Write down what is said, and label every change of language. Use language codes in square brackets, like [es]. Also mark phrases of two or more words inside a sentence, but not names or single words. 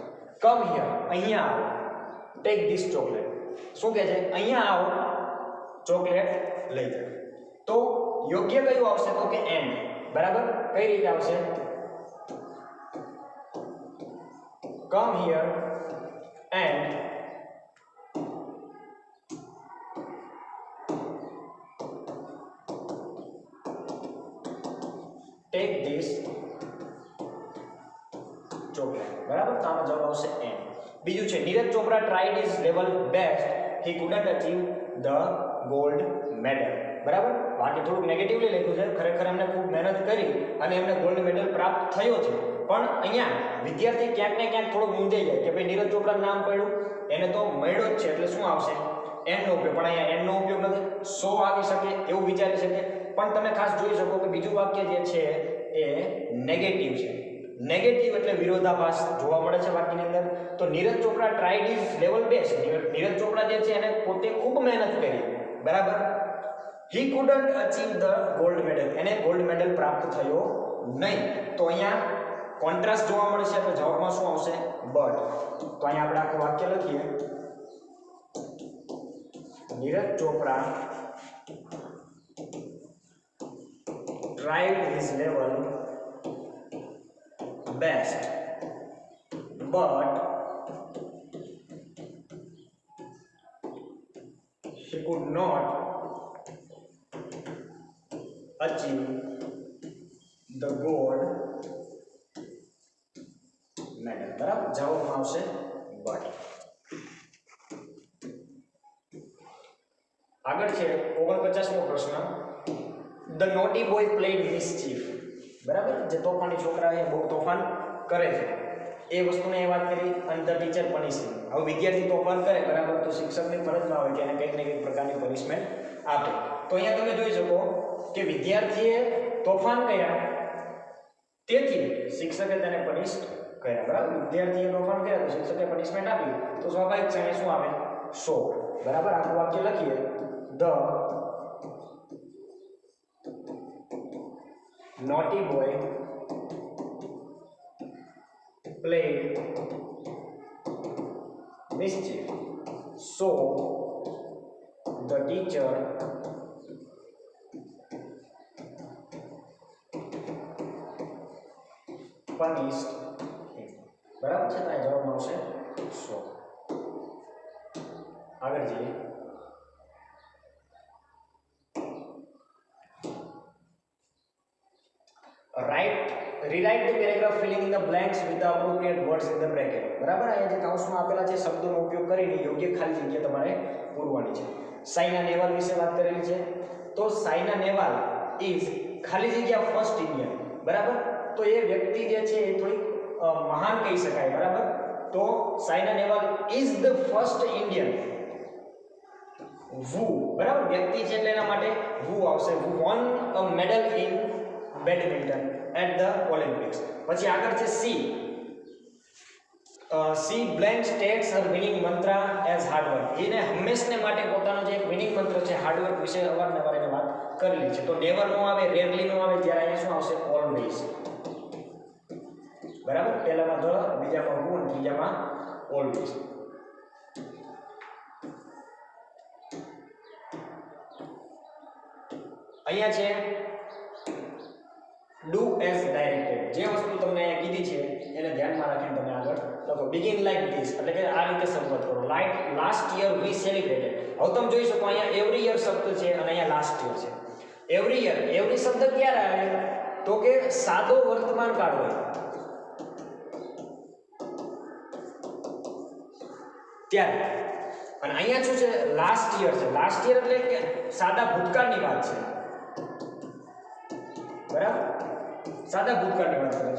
[en] come here, [gu] અહીંયા આવો. [en] take this chocolate. [gu] શું કહે છે? અહીંયા આવો, ચોકલેટ લઈ જાઓ. તો યોગ્ય કયું આવશે? તો કે એન્ડ, બરાબર. કઈ રીતે આવશે? [en] come here and take this chocolate, [gu] બરાબર. તો આનો જવાબ આવશે એન્ડ. બીજું છે [en] નીરજ ચોપરા tried his level best, he couldn't achieve the gold medal, [gu] બરાબર. બાકી થોડુંક નેગેટિવલી લખ્યું છે. ખરેખર એમને ખૂબ મહેનત કરી અને એમને ગોલ્ડ મેડલ પ્રાપ્ત થયો છે. પણ અહીંયા વિદ્યાર્થી ક્યાંક ને ક્યાંક થોડો મૂંઝાઈ જાય કે ભાઈ નીરજ ચોપરાનું નામ પડ્યું, એને તો મળ્યો જ છે એટલે શું આવશે? એન્ડનો ઉપયોગ. પણ અહીંયા એન્ડનો ઉપયોગ નથી, સો આવી શકે એવું વિચારી શકે. પણ તમે ખાસ જોઈ શકો કે બીજું વાક્ય જે છે એ નેગેટિવ છે. નેગેટિવ એટલે વિરોધાભાસ જોવા મળે છે વાક્યની અંદર. [en] તો નીરજ ચોપરા tried his level best. [gu] નીરજ ચોપરા જે છે એને પોતે ખૂબ મહેનત કરી, બરાબર. [en] he couldn't achieve the gold medal. [gu] એને ગોલ્ડ મેડલ પ્રાપ્ત થયો નહીં. તો અહીંયા કોન્ટ્રાસ્ટ જોવા મળે છે. તો જવાબમાં શું આવશે? બટ. તો અહીંયા આપણે આખું વાક્ય લખીએ. [en] નીરજ ચોપરા tried his level best but he could not achieve the gold medal, [gu] બરાબર. જવાબમાં આવશે but. આગળ છે 49મો પ્રશ્ન. [en] the naughty boy played mischief, બરાબર. [gu] જે તોફાની છોકરા એ બહુ તોફાન કરે છે એ વસ્તુને એ વાત કરી. [en] અને the teacher punishing. [gu] હવે વિદ્યાર્થી તોફાન કરે, બરાબર, તો શિક્ષકની ફરજમાં આવે કે એને કંઈક ને કંઈક પ્રકારની પનિશમેન્ટ આપે. તો અહીંયા તમે જોઈ શકો કે વિદ્યાર્થીએ તોફાન કર્યા તેથી શિક્ષકે તેને પનિશ કર્યા, બરાબર. વિદ્યાર્થીએ તોફાન કર્યા તો શિક્ષકે પનિશમેન્ટ આપી. તો સ્વાભાવિક છે શું આવે? સો, બરાબર. આખું વાક્ય લખીએ. [en] ધ naughty boy played mischief, so the teacher punished him. [gu] બરાબર છે? તો આ જવાબ આવશે 100. આગળ જઈએ. [en] Rewrite the paragraph filling in the blanks with the appropriate words in the bracket. [gu] બરાબર? અહીંયા જે કૌંસમાં આપેલા છે શબ્દોનો ઉપયોગ કરીને યોગ્ય ખાલી જગ્યા તમારે પૂરવાની છે. સાયના નેહવાલ વિશે વાત કરેલી છે. તો સાયના નેહવાલ ઇઝ ખાલી જગ્યા [en] first Indian. [gu] બરાબર? તો એ વ્યક્તિ જે છે એ થોડી મહાન કહી શકાય. બરાબર? [en] તો સાયના નેહવાલ is the first Indian who, બરાબર? [gu] વ્યક્તિ છે એટલે એના માટે who આવશે. [en] who won a medal in badminton at the Olympics. [gu] પછી આગળ છે C. [en] C blank states her winning mantra as hard work. [gu] એને હંમેશને માટે પોતાનો જે એક [en] winning mantra [gu] છે [en] hard work [gu] વિશે અવારનવાર એને વાત કરેલી છે. તો નેવર નો આવે, રેરલી નો આવે, ત્યારે અહીંયા શું આવશે? ઓલવેઝ. બરાબર? પહેલામાં ધ, બીજામાં who અને ત્રીજામાં ઓલવેઝ. અહીંયા છે [en] do as directed. [gu] જે વસ્તુ તમને અહીંયા કીધી છે એને ધ્યાનમાં રાખીને તમે આગળ લખો. [en] begin like this, [gu] એટલે કે આ રીતે શરૂઆત કરો. [en] like last year we celebrated. [gu] હવે તમે જોઈ શકો અહીંયા [en] every year [gu] શબ્દ છે અને અહીંયા [en] last year [gu] છે. [en] every year, [gu] every શબ્દ ક્યારે આવે? તો કે સાદો વર્તમાન કાળ હોય ત્યારે. અને અહીંયા શું છે? [en] last year [gu] છે. [en] last year [gu] એટલે કે સાદા ભૂતકાળની વાત છે. બરાબર? સાદા ભૂતકાળની વાત કરે છે.